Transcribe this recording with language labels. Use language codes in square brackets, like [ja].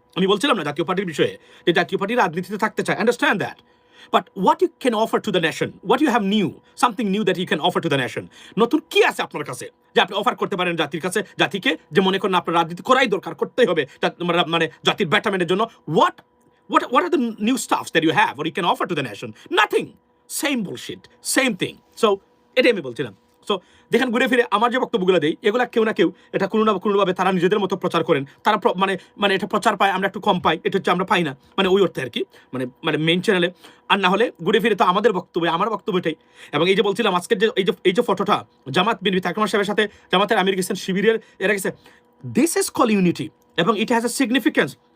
[bn] আমি বলছিলাম না জাতীয় পার্টির বিষয়ে, যে জাতীয় পার্টি রাজনীতিতে থাকতে চায়, [en] Understand that, but what you can offer to the nation, what you have new, something new that you can offer to the nation. [bn] নতুন কি আছে আপনার কাছে যে আপনি অফার করতে পারেন জাতির কাছে, জাতিকে, যে মনে করেন আপনার রাজনীতি করাই দরকার, করতেই হবে মানে জাতির ব্যাটারমেন্টের জন্য? [en] what are the new stuffs that you have or you can offer to the nation? Nothing. Same bullshit, same thing. [bn] So এটাই আমি বলছিলাম। সো দেখেন ঘুরে ফিরে আমার যে বক্তব্যগুলো দেই, এগুলা কেউ না কেউ এটা কোনো না কোনোভাবে তারা নিজেদের মতো প্রচার করেন। তারা মানে মানে এটা প্রচার পায়, আমরা একটু কম পাই, এটা হচ্ছে আমরা পাই না, মানে ওই অর্থে আর কি, মানে মানে মেইন চ্যানেলে। আর না হলে ঘুরে ফিরে তো আমাদের বক্তব্য, আমার বক্তব্যটাই। এবং এই যে বলছিলাম আজকের যে এই যে ফটোটা, জামাত বিএনপি তারেক রহমান সাহেবের সাথে জামাতের আমির গেছেন, শিবিরের এরা গেছে, [en] this is call unity [bn] এবং [en] It has a significance.